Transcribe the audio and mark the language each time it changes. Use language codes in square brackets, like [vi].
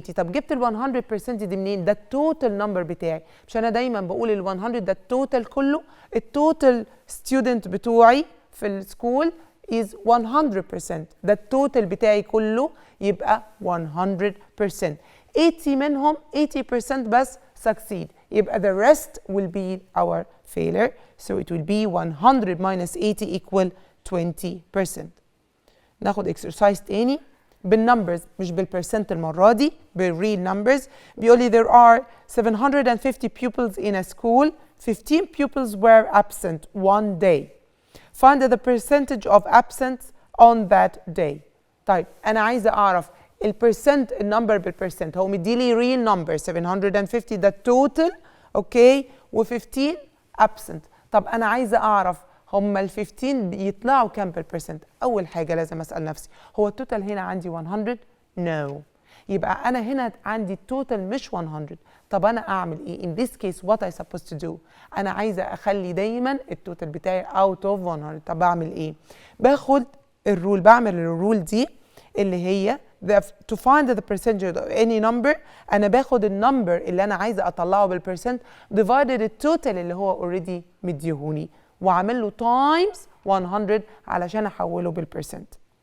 [ar] طب جبت ال 100% دي منين؟ ده التوتال نمبر بتاعي. مش انا دايما بقول ال 100 ده التوتال كله؟ التوتال ستودنت بتوعي في السكول [en] is 100%. [ar] ده التوتال بتاعي كله يبقى 100%. [en] 80 [ar] منهم 80% بس [en] succeed، [ar] يبقى [en] the rest will be our failure. So it will be 100 minus 80 equal 20%. [ar] ناخد exercise تاني بالنمبرز مش بالبرسنت المرة دي، بالريل نمبرز. بيقول لي [en] there are 750 pupils in a school. 15 pupils were absent one day. Find the percentage of absence on that day. [ar] طيب أنا عايزة أعرف البرسنت، النمبر بالبرسنت. هو مديلي ريل نمبر 750 ده التوتال أوكي، و15 absent. طب أنا عايزة أعرف هم ال 15 بيطلعوا كام بالبرسنت؟ أول حاجة لازم أسأل نفسي هو التوتال هنا عندي 100؟ No. يبقى أنا هنا عندي التوتال مش 100. طب أنا أعمل إيه؟ [en] In this case what I supposed to do؟ [ar] أنا عايزة أخلي دايما التوتال بتاعي out of 100. طب أعمل إيه؟ باخد الرول، بعمل الرول دي اللي هي [en] to find the percentage of any number. [ar] أنا باخد النمبر اللي أنا عايزة أطلعه بالبرسنت divided التوتال اللي هو already مديهوني، وعامل له times 100 علشان احوله بالبرسنت.